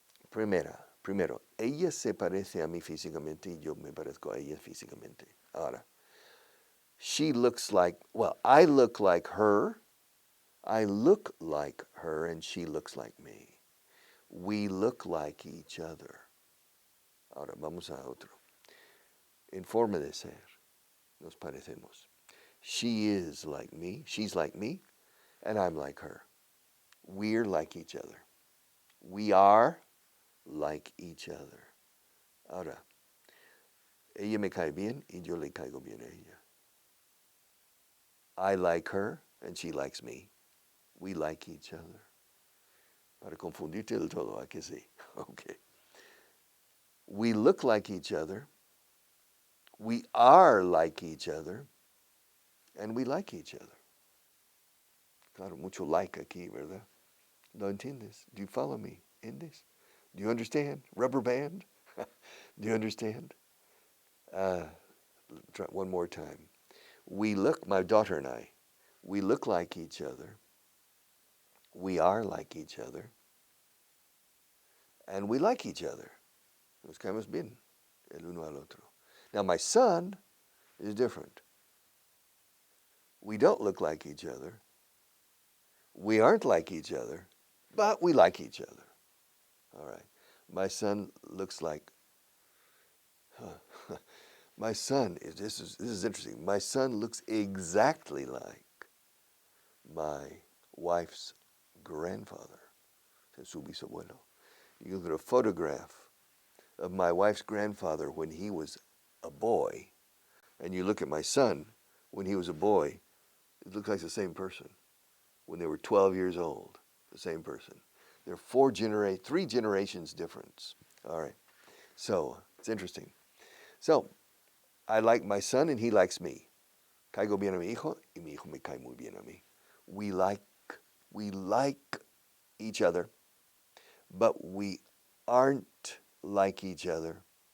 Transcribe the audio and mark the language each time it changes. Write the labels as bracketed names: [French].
[Spanish] Primero, ella se parece a mí físicamente y yo me parezco a ella físicamente. [English] Ahora, she looks like, well, I look like her. I look like her and she looks like me. We look like each other. [Spanish] Ahora, vamos a otro. En forma de ser, nos parecemos. [English] She is like me, she's like me, and I'm like her. We're like each other. We are like each other. [Spanish] Ahora, ella me cae bien y yo le caigo bien a ella. [English] I like her and she likes me. We like each other. [Spanish] Para confundirte del todo, ¿a que sí? [English] Okay. We look like each other. We are like each other. And we like each other. [Spanish] Claro, mucho like aquí, ¿verdad? ¿No entiendes? [English] Do you follow me in this? Do you understand? Rubber band? Do you understand? Try one more time. We look, my daughter and I, we look like each other. We are like each other. And we like each other. [Spanish] Nos caemos bien el uno al otro. [English] Now my son is different. We don't look like each other. We aren't like each other, but we like each other. All right. My son looks like, my son is, this is interesting. My son looks exactly like my wife's grandfather, [Spanish] su bisabuelo. [English] You look at a photograph of my wife's grandfather when he was a boy, and you look at my son when he was a boy, it looks like the same person. When they were 12 years old, the same person. They're three generations difference. All right. So it's interesting. So I like my son and he likes me. [Spanish] Caigo bien a mi hijo y mi hijo me cae muy bien a mí. [English] We like each other, but we aren't like each other.